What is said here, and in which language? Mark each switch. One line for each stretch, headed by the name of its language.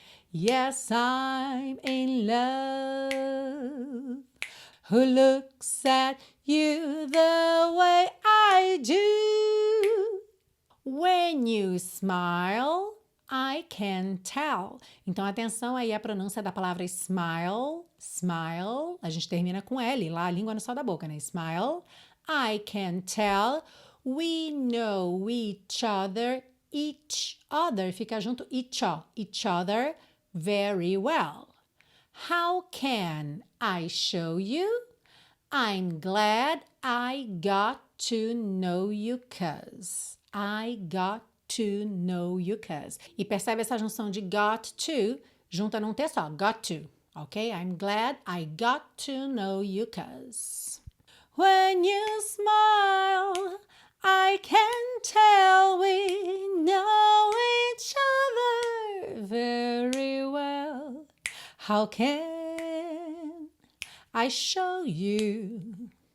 English: Yes, I'm in love. Who looks at you the way I do? When you smile, I can tell.
Portuguese: Então, atenção aí à pronúncia da palavra smile. Smile. A gente termina com L, lá a língua no céu da boca, né?
English: Smile. I can tell. We know each other. Each other.
Portuguese: Fica junto.
English: Each other very well. How can I show you? I'm glad I got to know you 'cause. I got to know you 'cause.
Portuguese: E percebe essa junção de got to, junta num T só, got to, ok?
English: I'm glad I got to know you 'cause. When you smile, I can tell we know each other very well. How can I show you?